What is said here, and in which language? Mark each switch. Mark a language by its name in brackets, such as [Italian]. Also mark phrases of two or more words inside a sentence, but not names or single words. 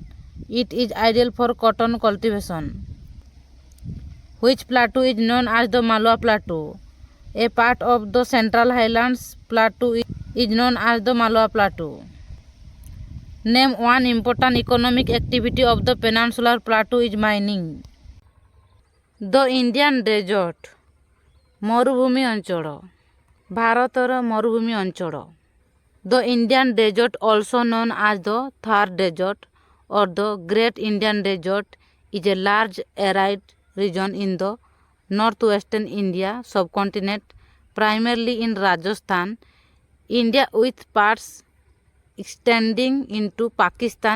[English] It is ideal for cotton cultivation. Which plateau is known as the Malwa Plateau? A part of the Central Highlands Plateau is known as the Malwa Plateau. Name one important economic activity of the Peninsular Plateau is mining. The Indian Desert. [Odia] ମରୁଭୂମି ଅଞ୍ଚଳ ଭାରତର ମରୁଭୂମି ଅଞ୍ଚଳ. [English] The Indian Desert, also known as the Thar Desert or the Great Indian Desert, is a large arid region in the northwestern India subcontinent, primarily in Rajasthan, India, with parts extending into Pakistan.